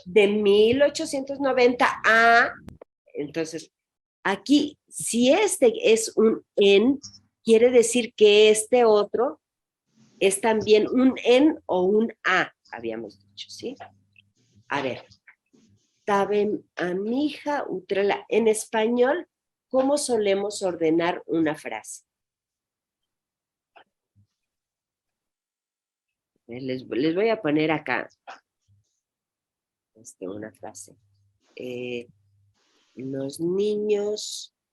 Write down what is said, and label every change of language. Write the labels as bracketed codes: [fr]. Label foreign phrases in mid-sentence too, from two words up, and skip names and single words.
[es] De 1890 a... Entonces, aquí, si este es un en, quiere decir que este otro es también un en o un a, habíamos dicho, ¿sí? A ver, tabem amija utrela. En español, ¿cómo solemos ordenar una frase? Les voy a poner acá una frase. Los niños...